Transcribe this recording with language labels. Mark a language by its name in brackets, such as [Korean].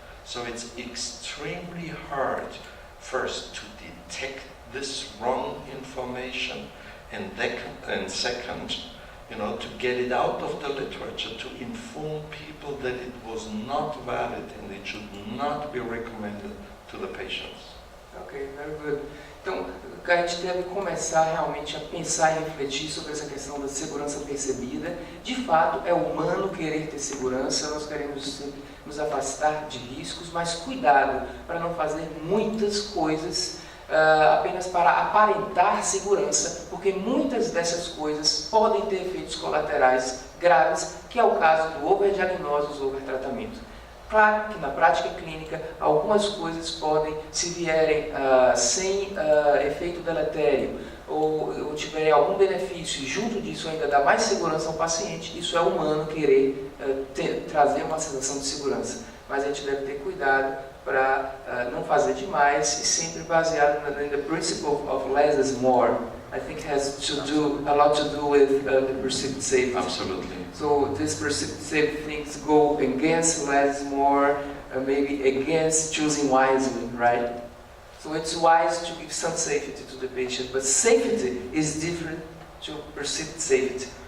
[English] So it's extremely hard first to detect this wrong information, and second, to get it out of the literature, to inform people that it was not valid and it should not be recommended to the patients. Ok, very good. [Portuguese] Então, a gente deve começar realmente a pensar e refletir sobre essa questão da segurança percebida. De fato, é humano querer ter segurança, nós queremos sempre nos afastar de riscos, mas cuidado para não fazer muitas coisas apenas para aparentar segurança, porque muitas dessas coisas podem ter efeitos colaterais graves, que é o caso do overdiagnóstico ou overtratamento. Claro que na prática clínica algumas coisas podem, se vierem sem efeito deletério ou tiverem algum benefício e junto disso ainda dá mais segurança ao paciente, isso é humano querer trazer uma sensação de segurança. Mas a gente deve ter cuidado para não fazer demais e sempre baseado no [English] the principle of less is more. I think it has a lot to do with the perceived safety. Absolutely. So these perceived safety things go against less is more, maybe against choosing wisely, right? So it's wise to give some safety to the patient, but safety is different to perceived safety.